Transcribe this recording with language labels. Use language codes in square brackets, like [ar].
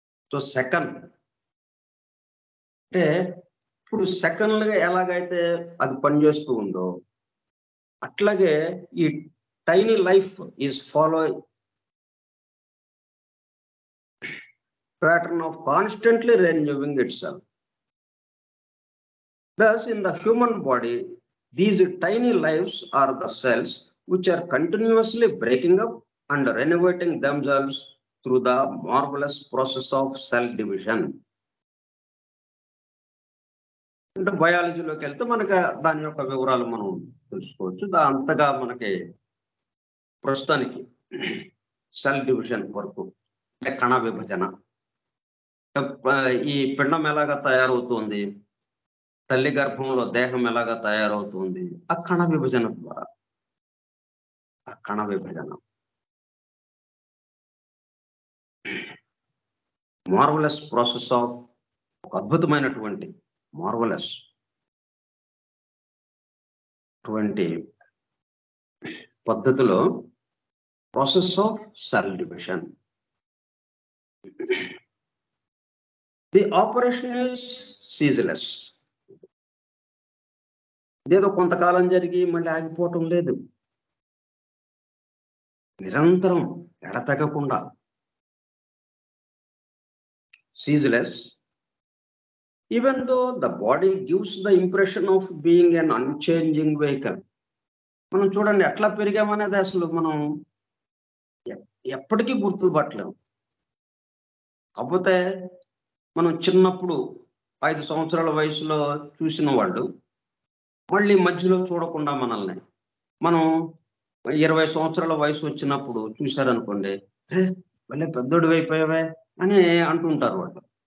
[te] So second అంటే ఇప్పుడు సెకండ్లుగా ఎలాగైతే అది పనిచేస్తూ ఉందో అట్లాగే ఈ [en] Tiny life is following pattern of constantly renewing itself. Thus, in the human body, these tiny lives are the cells which are continuously breaking up and renovating themselves through the marvelous process of cell division. [te] అంటే బయాలజీలోకి వెళ్తే మనకి దాని యొక్క వివరాలు మనం తెలుసుకోవచ్చు. అంతగా మనకి ప్రస్తుతానికి సెల్ డివిజన్ వరకు అంటే కణ విభజన, ఈ పిండం ఎలాగా తయారవుతుంది, తల్లి గర్భంలో దేహం ఎలాగా తయారవుతుంది, ఆ కణ విభజన ద్వారా. ఆ కణ విభజన [en] marvellous process of, [te] ఒక అద్భుతమైనటువంటి మార్వలస్ అటువంటి పద్ధతిలో [en] Process of cell division. The operation is ceaseless. [te] ఇదేదో కొంతకాలం జరిగి మళ్ళీ ఆగిపోవటం లేదు, నిరంతరం ఎడతెగకుండా. [en] Ceaseless. Even though the body gives the impression of being an unchanging vehicle. [te] మనం చూడండి ఎట్లా పెరిగామనేది అసలు మనం ఎప్పటికీ గుర్తుపట్టలేము. కాకపోతే మనం చిన్నప్పుడు 5 సంవత్సరాల వయసులో చూసిన వాళ్ళు మళ్ళీ మధ్యలో చూడకుండా మనల్ని మనం 20 సంవత్సరాల వయసు వచ్చినప్పుడు చూశారనుకోండి, భలే పెద్దోడు అయిపోయావే అని అంటుంటారు వాళ్ళు.